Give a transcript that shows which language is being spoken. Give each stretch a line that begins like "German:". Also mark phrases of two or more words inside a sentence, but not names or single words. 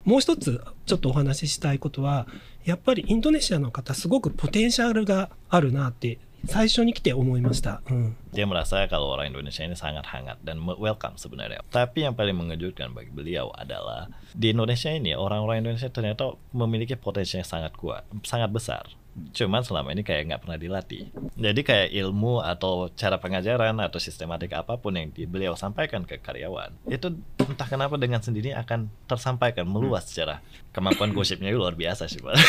Japanese: もう一つちょっとお話ししたいことは、やっぱりインドネシアの方すごくポテンシャルがあるなって最初に来て思いました。
Indonesian: Dia merasa kalau orang Indonesia ini sangat hangat dan welcome sebenarnya. Tapi yang paling mengejutkan bagi beliau adalah di Indonesia ini orang-orang Indonesia ternyata memiliki potensi yang sangat kuat, sangat besar. Cuman selama ini kayak nggak pernah dilatih. Jadi kayak ilmu atau cara pengajaran atau sistematik apapun yang beliau sampaikan ke karyawan, itu entah kenapa dengan sendirinya akan tersampaikan meluas secara kemampuan gosipnya luar biasa sih Pak.